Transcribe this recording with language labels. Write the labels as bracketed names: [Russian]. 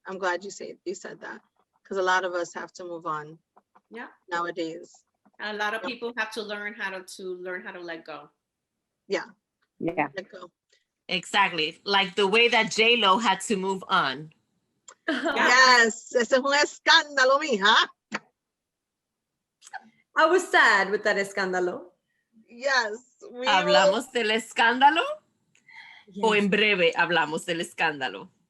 [English] I'm glad you said that, because a lot of us have to move on. Yeah. Nowadays. A lot of people have to learn how to let go. Yeah. Yeah. Let go. Exactly. Like the way that J-Lo had to move on. Yes. [Spanish] Ese es un escándalo, mija. [English] I was sad with that escándalo. Yes. [Spanish] ¿Hablamos del escándalo? [English] Yes. [Spanish] ¿O en breve hablamos del escándalo?